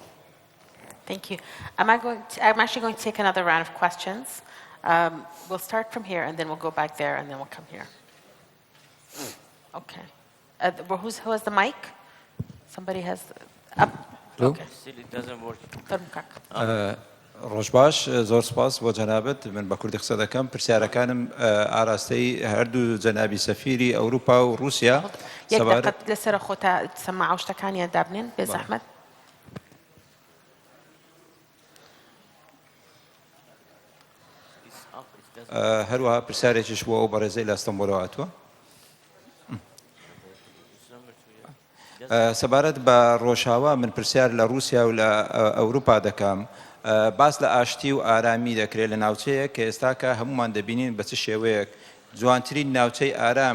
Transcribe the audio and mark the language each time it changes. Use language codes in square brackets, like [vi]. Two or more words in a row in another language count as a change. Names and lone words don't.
[en] Thank you. I'm actually going to take another round of questions. We'll start from here, and then we'll go back there, and then we'll come here. Okay. Who has the mic? Somebody has... Okay. Still it doesn't work. [ckb] ڕۆژ باش زۆر سپاس بۆ جەنابەت من بە کوردی قسە دەکەم پرسیارەکانم ئاراستەی هەردوو جەنابی سەفیری ئەوروپا و رووسیا یەک دقت لەسەر خۆتە سەماع شتەکانیان دابنێن بێ زەحمەت. هەروەها پرسیارێکیش بۆ ئەو بەڕێزەی لە ئەستەمبۆلەوە هاتووە سەبارەت بە ڕۆژاوا من پرسیار لە رووسیا و لە ئەوروپا دەکەم باس لە ئاشتی و ئارامی دەکرێت لە ناوچەیە کە ئێستا کە هەمومان دەبینین بە چ شێوەیەک جوانترین ناوچەی ئارام